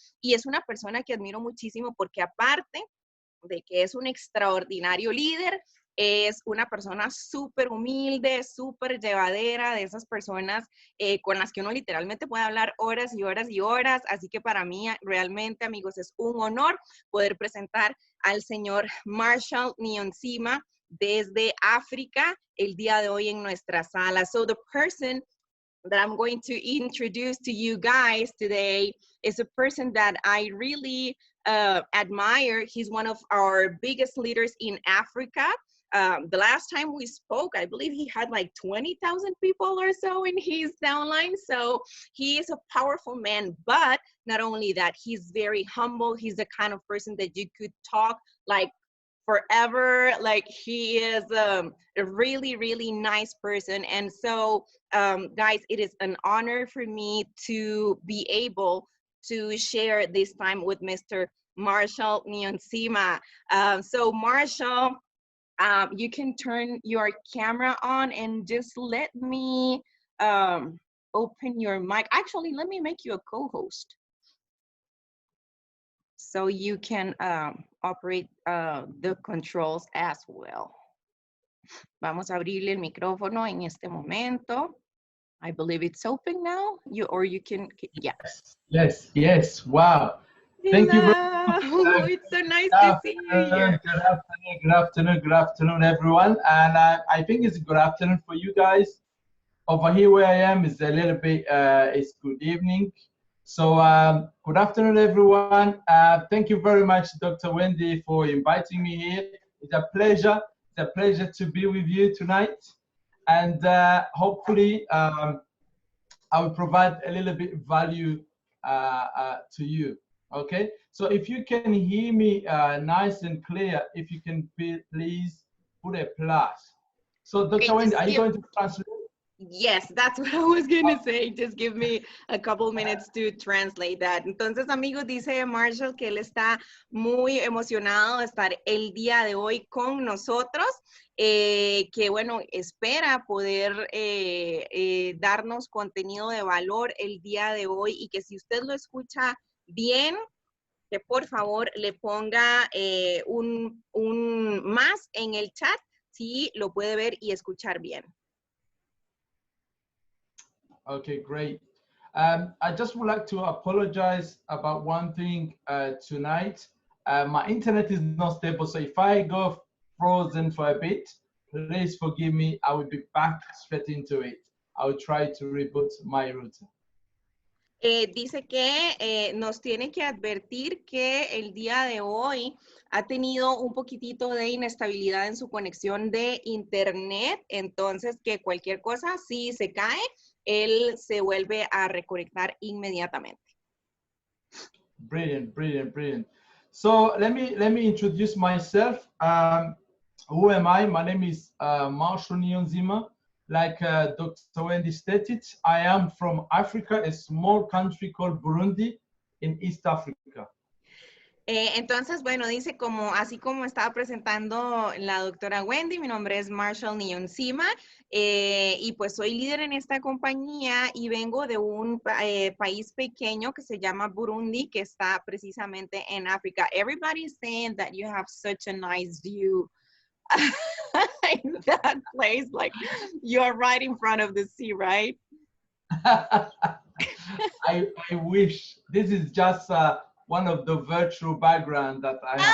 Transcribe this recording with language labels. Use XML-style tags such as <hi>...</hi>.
<es>Y es una persona que admiro muchísimo porque aparte de que es un extraordinario líder, es una persona súper humilde, súper llevadera, de esas personas con las que uno literalmente puede hablar horas y horas y horas. Así que para mí realmente, amigos, es un honor poder presentar al señor Marshall Niyonzima desde África el día de hoy en nuestra sala.</es> <en>So the person that I'm going to introduce to you guys today is a person that I really admire. He's one of our biggest leaders in Africa. The last time we spoke, I believe he had like 20,000 people or so in his downline. So he is a powerful man, but not only that, he's very humble. He's the kind of person that you could talk like forever. Like he is a really, really nice person. And so guys, it is an honor for me to be able to share this time with Mr. Marshall Niyonzima. So Marshall, you can turn your camera on and just let me open your mic. Actually, let me make you a co-host so you can operate the controls as well.</en> <es>Vamos a abrirle el micrófono en este momento.</es> <en>I believe it's open now. You can, yeah. Yes. Wow. Thank you very much. It's so nice to see you here. Good afternoon, everyone. And I think it's a good afternoon for you guys. Over here where I am is a little bit, it's good evening. So good afternoon, everyone. Thank you very much, Dr. Wendy, for inviting me here. It's a pleasure to be with you tonight. and hopefully I will provide a little bit value to you. Okay, so if you can hear me nice and clear, if you can please put a plus. So Okay, Dr. Wendy, just are you give, going to translate? yes, that's what I was gonna say. Just give me a couple minutes to translate that.</en> <es>Entonces, amigos, dice Marshall que él está muy emocionado de estar el día de hoy con nosotros, que bueno, espera poder darnos contenido de valor el día de hoy y que si usted lo escucha bien, que por favor le ponga un más en el chat si lo puede ver y escuchar bien.</es> <en>Okay, great. I just would like to apologize about one thing tonight. My internet is not stable, so if I go frozen for a bit, please forgive me. I will be back straight into it. I will try to reboot my router.</en> <es>Dice que nos tiene que advertir que el día de hoy ha tenido un poquitito de inestabilidad en su conexión de internet, entonces que cualquier cosa, si se cae, él se vuelve a reconectar inmediatamente.</es> <en>Brilliant, brilliant, brilliant. So let me introduce myself. Who am I? My name is Marshall Niyonzima. Like Dr. Wendy stated, I am from Africa, a small country called Burundi in East Africa.</en> <es>Entonces, bueno, dice así como estaba presentando la doctora Wendy, mi nombre es Marshall Niyonzima y pues soy líder en esta compañía y vengo de un país pequeño que se llama Burundi, que está precisamente en África.</es> <en>Everybody's saying that you have such a nice view in that place, like you are right in front of the sea, right? I wish. This is just one of the virtual background that I have.</en>